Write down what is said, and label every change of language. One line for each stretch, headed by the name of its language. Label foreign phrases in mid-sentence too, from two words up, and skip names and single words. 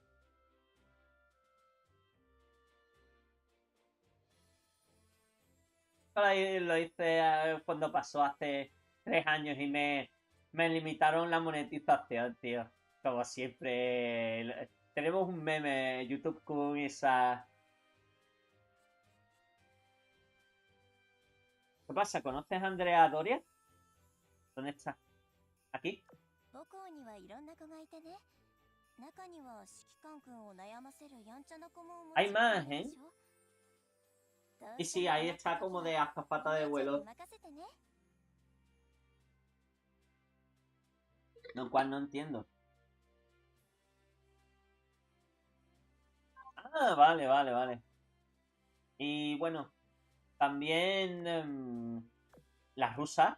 Spanish: Lo hice cuando pasó hace 3 años y me limitaron la monetización, tío. Como siempre. Tenemos un meme, YouTube con esa... ¿Qué pasa? ¿Conoces a Andrea Doria? ¿Dónde está? ¿Aquí?
Japanese: 母校にはいろんな子がいてね。中には指揮官くんを悩ませるやんちゃな子もも
Spanish: Hay
Japanese: ちろん
Spanish: más,
Japanese: いる
Spanish: ¿eh?
Japanese: でしょ。どう
Spanish: Y
Japanese: して
Spanish: sí,
Japanese: も
Spanish: ahí
Japanese: 困った
Spanish: está
Japanese: 時
Spanish: como
Japanese: は
Spanish: de
Japanese: お
Spanish: azafata de
Japanese: 姉ちゃんに
Spanish: vuelo.
Japanese: 任せてね。
Spanish: Lo cual no entiendo. Ah, vale, vale, vale. Y bueno, también las rusas.